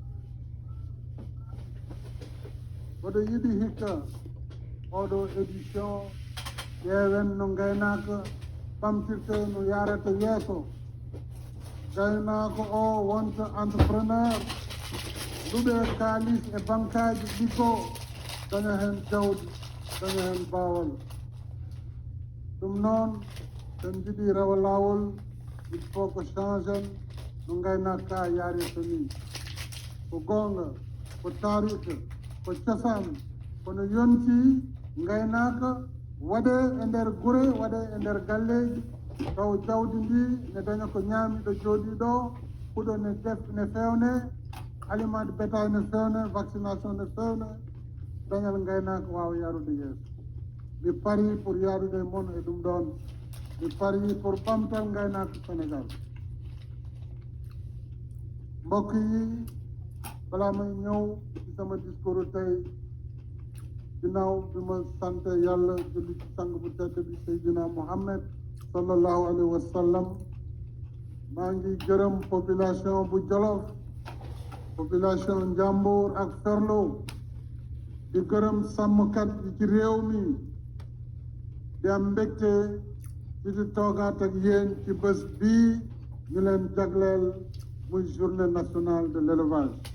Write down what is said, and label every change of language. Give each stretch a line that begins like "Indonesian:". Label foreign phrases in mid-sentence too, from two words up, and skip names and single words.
Fula: Oɗo yiɗi hikka oɗo édition ƴeewen no gaynaka ɓamtirte no yarata yeeso. Gaynako o wonta entrepreneur duɓe kalis e bankaji ɗiggo daña hen jawdi, daña hen bawal. Ɗum noon sen jiiɗi rewa lawol,
French: il faut
Fula: ko changen no gaynaka yarata ni. Ko gonga, ko tarika, ko cosaan, kono yonti gaynaka waɗe e nder gure, waɗe e nder galleji, taw jawdi ndi ne daña ko ñaami ɗo jooɗi ɗo, huɗo ne fewne,
French: aliment de bétail
Fula: ne fewne, vaccination ne fewne, dañal gaynaka wawa yarude yeeso. Mi
French: pari pour
Fula: yarude mon e ɗum ɗon, mi
French: pari pour
Fula: ɓamtal gaynaka Sénégal.
Wolof: Mbokk yi, balaa may ñëw ci sama discours tey, ginnaaw bi ma sant yàlla julli ci sang bu tedd bi Seydina Mohamed
Arabic: صلى الله عليه وسلم,
Wolof: maa ngi gërëm population bu Jolof, population Njàmbur ak Ferlo, di gërëm sàmmkat yi ci réew mi, di am mbégte ci di toogaat ak yéen ci bés bii ñu leen jagleel muy
French: journée nationale de l'élevage.